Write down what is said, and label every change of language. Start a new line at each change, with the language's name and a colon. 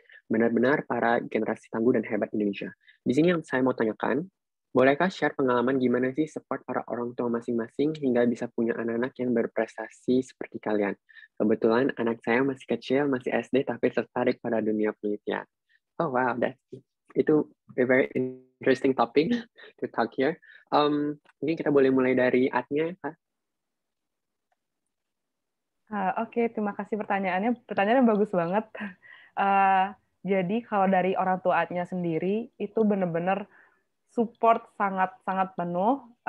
Indonesian: Benar-benar para generasi tangguh dan hebat Indonesia. Di sini yang saya mau tanyakan, bolehkah share pengalaman gimana sih support para orang tua masing-masing hingga bisa punya anak-anak yang berprestasi seperti kalian? Kebetulan anak saya masih kecil, masih SD, tapi tertarik pada dunia penelitian.
English: Oh wow,
Indonesian: itu
English: a very interesting topic to talk here.
Indonesian: Mungkin kita boleh mulai dari Atnya, Pak. Oke, terima kasih pertanyaannya. Pertanyaannya bagus banget. Jadi kalau dari orang tua Atnya sendiri itu benar-benar support sangat-sangat penuh.